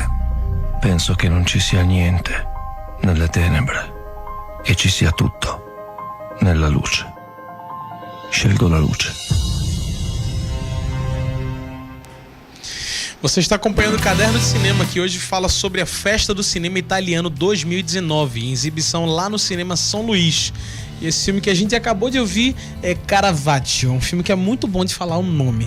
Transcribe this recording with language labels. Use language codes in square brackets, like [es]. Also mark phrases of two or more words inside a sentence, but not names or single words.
[it] Penso che non ci sia niente nelle tenebre e ci sia tutto nella luce. Scelgo la luce. [pt] Você está acompanhando o Caderno de Cinema, que hoje fala sobre a Festa do Cinema Italiano 2019, em exibição lá no Cinema São Luís. E esse filme que a gente acabou de ouvir é Caravaggio, um filme que é muito bom de falar o nome.